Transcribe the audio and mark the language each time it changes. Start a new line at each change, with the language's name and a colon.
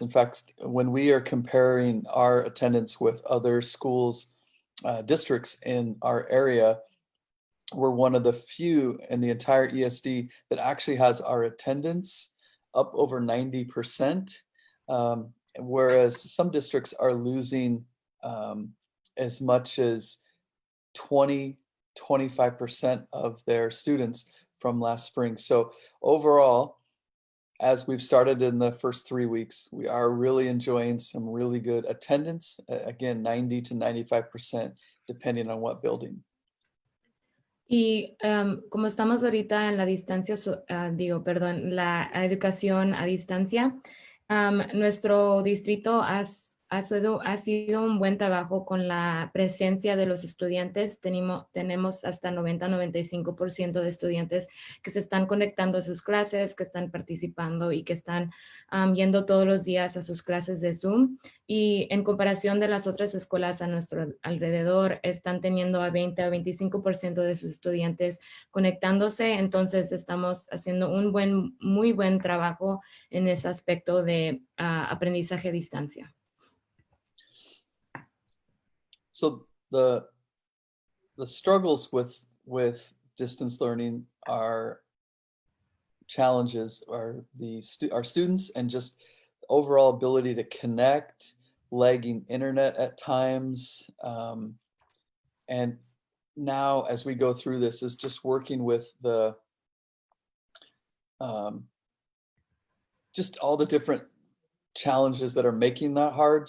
English: In fact, when we are comparing our attendance with other schools, districts in our area, we're one of the few in the entire ESD that actually has our attendance up over 90%, whereas some districts are losing as much as 25% of their students from last spring. So overall, as we've started in the first 3 weeks, we are really enjoying some really good attendance, again, 90 to 95%, depending on what building.
Spanish: Y como estamos ahorita en la distancia, la educación a distancia, nuestro distrito ha sido un buen trabajo con la presencia de los estudiantes. Tenemos hasta 90-95% de estudiantes que se están conectando a sus clases, que están participando y que están yendo todos los días a sus clases de Zoom. Y en comparación de las otras escuelas a nuestro alrededor, están teniendo a 20-25% de sus estudiantes conectándose. Entonces estamos haciendo muy buen trabajo en ese aspecto de aprendizaje a distancia.
English: So the struggles with distance learning are challenges are our students and just overall ability to connect, lagging internet at times, and now as we go through this is just working with the just all the different challenges that are making that hard.